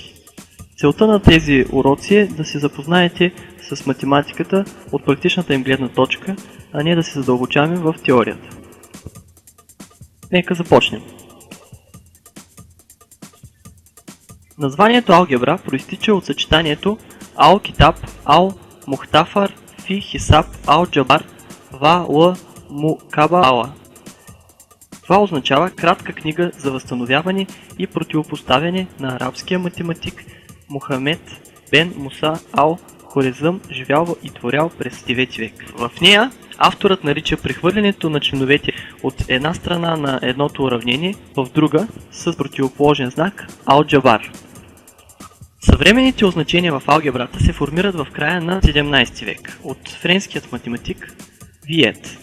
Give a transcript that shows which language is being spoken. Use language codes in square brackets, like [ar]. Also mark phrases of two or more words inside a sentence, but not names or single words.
[bg] Целта на тези уроци е да се запознаете с математиката от практичната им гледна точка, а не да се задълбочаваме в теорията. Нека започнем. Названието алгебра проистича от съчетанието ал-китаб, ал-мухтафар, фи хисаб, ал-джабар, ва-ла-му-каба ала. Това означава кратка книга за възстановяване и противопоставяне на арабския математик Мухамед бен Муса ал-Хорезъм, живял и творял през 9 век. В нея авторът нарича прехвърлянето на членовете от една страна на едното уравнение в друга с противоположен знак ал-джабар. Съвременните означения в алгебрата се формират в края на 17 век от френският математик Виет.